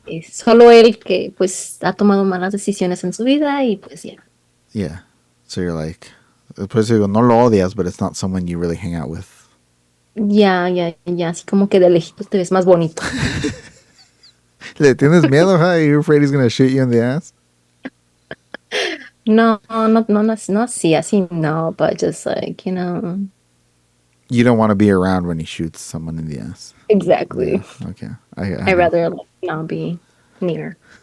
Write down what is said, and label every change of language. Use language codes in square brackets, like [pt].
[es] Solo él que pues ha tomado malas decisiones en su vida y pues ya. [en] Yeah. So you're like, [es] pues digo, no lo odias, [en] but it's not someone you really hang out with. [es] Ya, así como que de lejitos te ves más bonito. ¿Le tienes miedo, huh? [en] You're afraid he's gonna shoot you in the ass? [es] No, así, no, [en] but just like, you know. You don't want to be around when he shoots someone in the ass. Exactly. Yeah. Okay. I I'd know. rather like, not be near.